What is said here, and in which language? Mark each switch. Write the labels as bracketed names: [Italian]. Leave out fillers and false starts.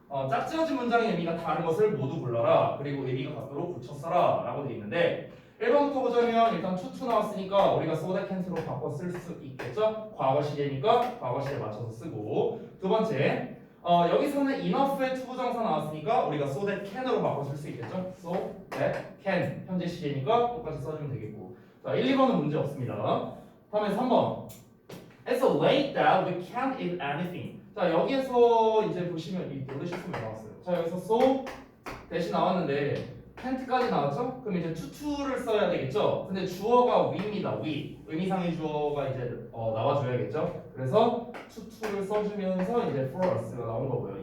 [Korean] 짝지어진 문장의 의미가 다른 것을 모두 불러라. 그리고 의미가 같도록 붙여 써라 라고 돼 있는데 1번부터 보자면 일단 투투 나왔으니까 우리가 so that can't로 바꿔 쓸 수 있겠죠? 과거 시제니까 과거 시제에 맞춰서 쓰고 두 번째 여기서는 enough의 투부정사 나왔으니까 우리가 so that can으로 바꿔 쓸 수 있겠죠? so that can 현재 시제니까 똑같이 써주면 되겠고 자 1, 2번은 문제 없습니다. [English] 다음에 3번 It's so late that we can't eat anything. [Korean] 자 여기에서 이제 보시면 이 노래 실수가 나왔어요. 자 여기서 so 대신 나왔는데 can't까지 나왔죠? 그럼 이제 tu를 써야 되겠죠? 근데 주어가 we입니다. we 의미상의 주어가 이제 나와줘야겠죠? 그래서 tu를 써주면서 이제 for us가 나온 거고요.